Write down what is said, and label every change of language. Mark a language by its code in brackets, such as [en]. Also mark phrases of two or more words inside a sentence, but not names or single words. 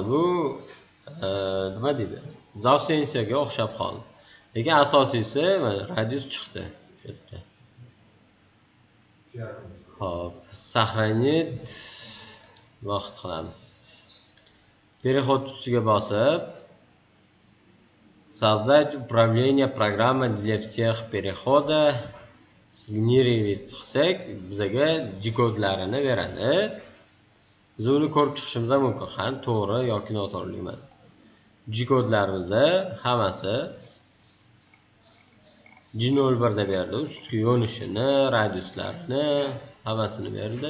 [uz] Bu nima deydi? Zavsensiyaga o'xshab qoldi. Lekin asosiysi radius chiqdi. Shu yerda. Xo'p, сохранить vaqt qilamiz. [ru] Переход [uz] ustiga bosib [ru] создать управление программой для всех перехода сгенерировать [uz] qilsak, bizga G-kodlarini beradi. Biz uni ko'rib chiqishimiz mumkin. Qani to'g'ri yoki noto'g'riligi. G-kodlarimizni hammasi G01 da berdi. Ustki yo'nishini, radiuslarini hammasini berdi.